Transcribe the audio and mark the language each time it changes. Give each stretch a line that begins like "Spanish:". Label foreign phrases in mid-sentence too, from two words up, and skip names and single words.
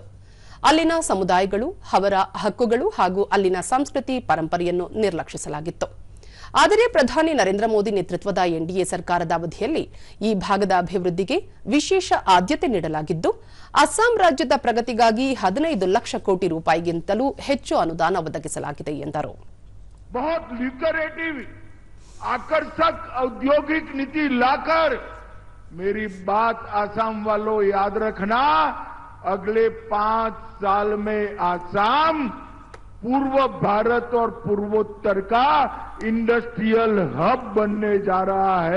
Kannada: ಅಲ್ಲಿನ ಸಮುದಾಯಗಳು, ಅವರ ಹಕ್ಕುಗಳು ಹಾಗೂ ಅಲ್ಲಿನ ಸಂಸ್ಕೃತಿ ಪರಂಪರೆಯನ್ನು ನಿರ್ಲಕ್ಷಿಸಲಾಗಿತ್ತು. ಆದರೆ ಪ್ರಧಾನಿ ನರೇಂದ್ರ ಮೋದಿ ನೇತೃತ್ವದ ಎನ್ಡಿಎ ಸರ್ಕಾರದ ಅವಧಿಯಲ್ಲಿ ಈ ಭಾಗದ ಅಭಿವೃದ್ಧಿಗೆ ವಿಶೇಷ ಆದ್ಯತೆ ನೀಡಲಾಗಿದ್ದು ಅಸ್ಸಾಂ ರಾಜ್ಯದ ಪ್ರಗತಿಗಾಗಿ 15 ಲಕ್ಷ ಕೋಟಿ ರೂಪಾಯಿಗಿಂತಲೂ ಹೆಚ್ಚು ಅನುದಾನ ಒದಗಿಸಲಾಗಿದೆ ಎಂದರು.
Hindi: आकर्षक औद्योगिक नीति लाकर मेरी बात आसाम वालों याद रखना, अगले 5 साल में आसाम पूर्व भारत और पूर्वोत्तर का
English: industrial hub
Hindi: बनने जा रहा है.